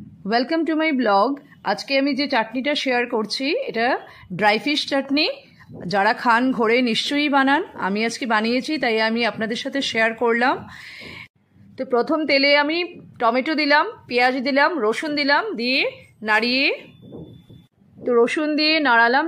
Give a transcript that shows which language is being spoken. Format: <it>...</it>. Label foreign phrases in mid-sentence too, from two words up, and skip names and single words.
<en>welcome to my blog.</en> <bn>আজ কে আমি যে চাটনিটা শেয়ার করছি এটা</bn> <en>dry fish</en> <bn>চাটনি। যারা খান ঘরে নিশ্চয়ই বানান, আমি আজকে বানিয়েছি তাই আমি আপনাদের সাথে শেয়ার করলাম। তো প্রথম তেলে আমি টমেটো দিলাম, পেঁয়াজ দিলাম, রসুন দিলাম, দিয়ে নাড়িয়ে তো রসুন দিয়ে নাড়ালাম।</bn>